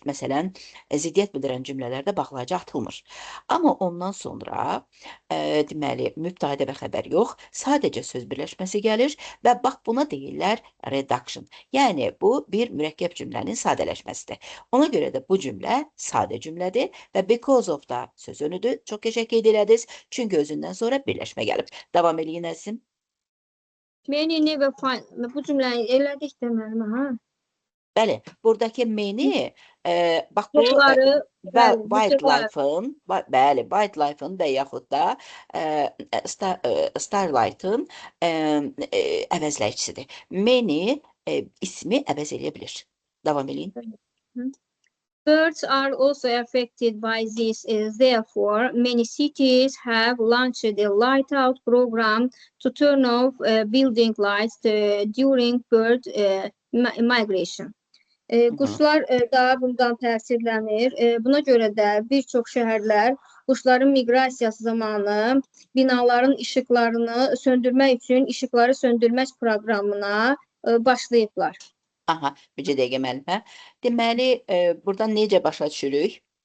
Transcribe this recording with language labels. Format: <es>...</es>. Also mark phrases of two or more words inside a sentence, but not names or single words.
<az>Məsələn, ziddiyyət bildirən cümlələrdə bağlacı atılmır. Amma ondan sonra deməli, mübtədə və xəbər yox, sadəcə söz birləşməsi gəlir və bax buna deyirlər reduction. Yəni, bu bir mürəkkəb cümlənin sadələşməsidir. Ona görə də bu cümlə sadə cümlədir və</az> <en>because of</en> <az>da sözünüdür. Çox qəşəng qeyd elədiniz. Çünki özündən sonra birləşmə gəlib. Davam eləyin əzizim.</az> <en>Many never find.</en> <az>Bu cümləni elədik də müəllimə, ha? Bəli, buradakı many, bax bu Quşları, bəli, wildlife-ın, bəli, wildlife-ın və yaxud da starlight-ın əvəzləyicisidir. Many ismi əvəz eləyə bilir. Davam eləyin.</az> <en>Birds are also affected by this. Therefore, many cities have launched a light-out program to turn off building lights during bird migration.</en> <az>Quşlar da bundan təsirlənir. Buna görə də bir çox şəhərlər quşların miqrasiyası zamanı binaların işıqlarını söndürmək üçün işıqları söndürmək proqramına başlayıblar. Aha, bircə dəqiqə müəllimə. Deməli, buradan necə başa düşürük?</az>